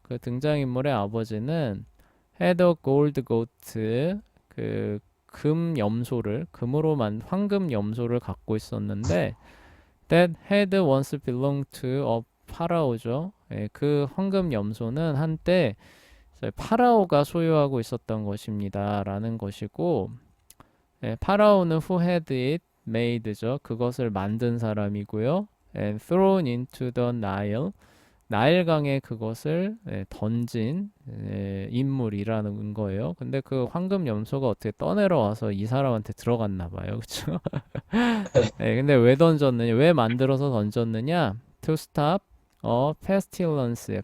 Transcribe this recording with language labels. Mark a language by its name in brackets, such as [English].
[Korean] 그 등장인물의 아버지는 [English] had a gold goat [Korean] 금 염소를 황금 염소를 갖고 있었는데 [English] that had once belonged to a [Korean] 파라오죠. 그 황금 염소는 한때 파라오가 소유하고 있었던 것입니다. 라는 것이고 파라오는 [English] who had it made [Korean] 죠. 그것을 만든 사람이고요. [English] and thrown into the Nile. [Korean] 나일강에 그것을 던진 인물이라는 거예요. 근데 그 황금 염소가 어떻게 떠내려와서 이 사람한테 들어갔나 봐요. 그쵸? 근데 왜 던졌느냐? 왜 만들어서 던졌느냐? [English] To stop pestilence.